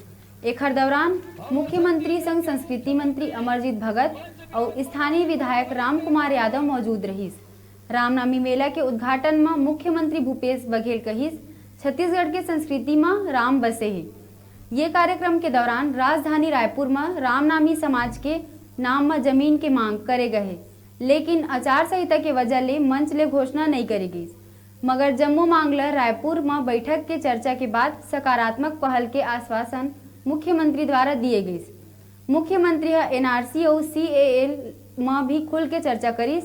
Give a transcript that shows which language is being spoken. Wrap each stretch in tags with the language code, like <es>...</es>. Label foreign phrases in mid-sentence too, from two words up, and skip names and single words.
<hne>एखर दौरान मुख्यमंत्री संग संस्कृति मंत्री अमरजीत भगत और स्थानीय विधायक राम कुमार यादव मौजूद रहीस। रामनवमी मेला के उद्घाटन में मुख्यमंत्री भूपेश बघेल कहिस, छत्तीसगढ़ के संस्कृति में राम बसे है। ये कार्यक्रम के दौरान राजधानी रायपुर में रामनामी समाज के नाम में जमीन के मांग करे गए, लेकिन आचार संहिता के वजह ले मंच ले घोषणा नहीं करी गई। मगर जम्मू मांगला रायपुर में बैठक के चर्चा के बाद सकारात्मक पहल के आश्वासन मुख्यमंत्री द्वारा दिए गए। मुख्यमंत्री एनआरसी और सीएए में भी खुल के चर्चा करीस।</hne>